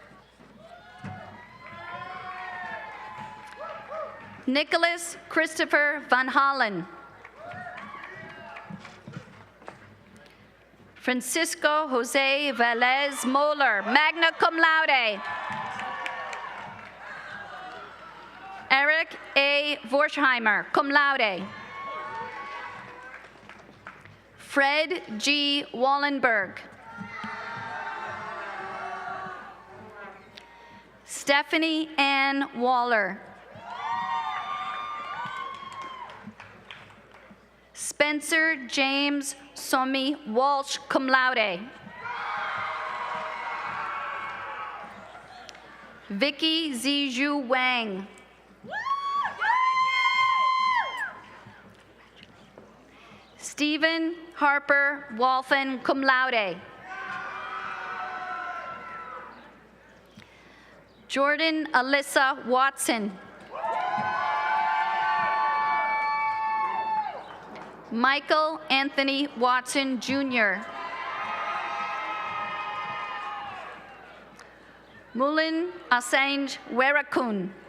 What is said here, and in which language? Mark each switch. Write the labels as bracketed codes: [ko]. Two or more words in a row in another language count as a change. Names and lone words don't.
[en] Nicholas Christopher Van Hollen. Francisco Jose Velez Moeller, [la] magna cum laude. [en] Eric A. Vorsheimer, [la] cum laude. [en] Fred G. Wallenberg. Stephanie Ann Waller. Spencer James Somi Walsh, [la] cum laude. [en] Vicky Ziju Wang. Stephen Harper Walthen, [la] cum laude. [en] Jordan Alyssa Watson. Michael Anthony Watson, Jr. Mulin Assange Werakun.